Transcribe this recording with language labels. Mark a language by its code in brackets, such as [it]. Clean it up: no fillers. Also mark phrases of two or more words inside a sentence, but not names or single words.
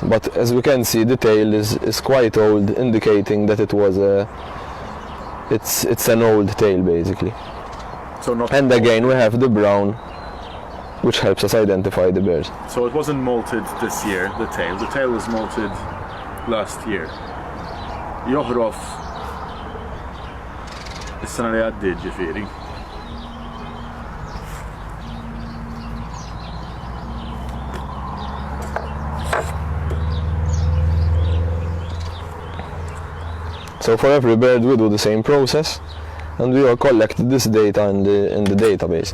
[en] But as we can see, the tail is quite old, indicating that it's an old tail, basically. So not. And again, we have the brown, which helps us identify the bird. So it wasn't molted this year, the tail. The tail was molted last year. [mt] Joħrof is-sena li għaddiet, ġifieri. [en] So for every bird we do the same process, and we all collect this data in the database.